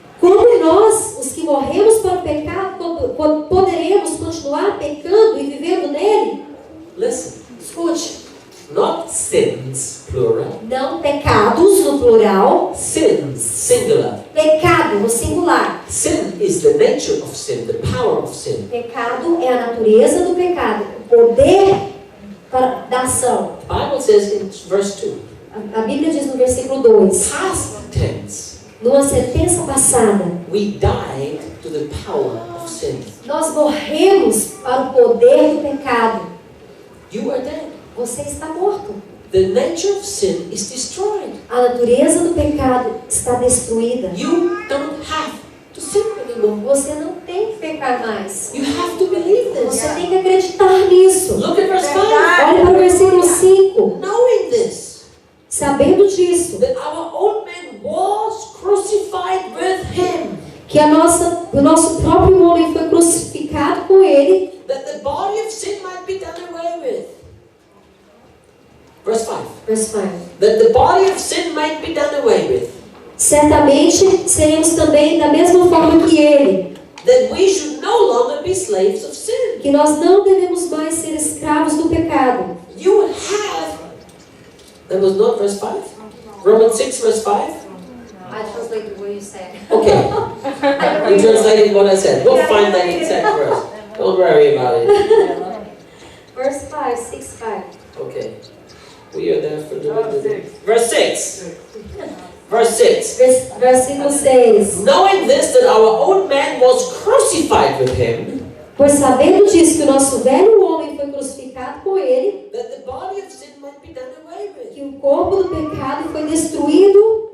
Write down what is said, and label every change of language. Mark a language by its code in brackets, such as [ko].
[pt] Como nós, os que morremos para o pecado, poderemos continuar pecando e vivendo nele? [en] Listen, [pt] Escute. [en] not sins, plural. [pt] Não pecados no plural. [en] Sins, singular. [pt] Pecado no singular. [en] Sin is the nature of sin, the power of sin. [pt] Pecado é a natureza do pecado. O poder da ação. [en] The Bible says in verse 2, [pt] A Bíblia diz no versículo 2. [en] past tense, [pt] Numa sentença passada, [en] we died to the power of sin. [pt] nós morremos para o poder do pecado. [en] You are dead. [pt] Você está morto. [en] The nature of sin is destroyed. [pt] A natureza do pecado está destruída. [en] You don't have to sin anymore. [pt] Você não tem que pecar mais. [en] You have to believe this. [pt] Você tem que acreditar nisso. [en] Look at verse 5. [pt] Olha para o versículo 5. [en] Knowing this, [pt] Sabendo disso, [en] that our old man was crucified with him, [pt] que o nosso próprio homem foi crucificado com ele, [en] that the body of sin might be done away with. Verse 5. verse 5, That the body of sin might be done away with, [pt] certamente seremos também da mesma forma que ele. [en] That we should no longer be slaves of sin. [pt] Que nós não devemos mais ser escravos do pecado. [en] You have, that was not verse 5? Romans 6 verse 5? I translated what you said. Okay, you translated what I said. We'll find that exact verse. Don't worry about it. Verse 5, 6, 5. Okay, we are there for the verse 6. Verse 6. [pt] Versículo 6. [en] Knowing this, that our old man was crucified with him, [pt] Pois sabendo disso que o nosso velho homem foi crucificado com ele, [en] that the body of sin might be done away with. [pt] que o corpo do pecado foi destruído,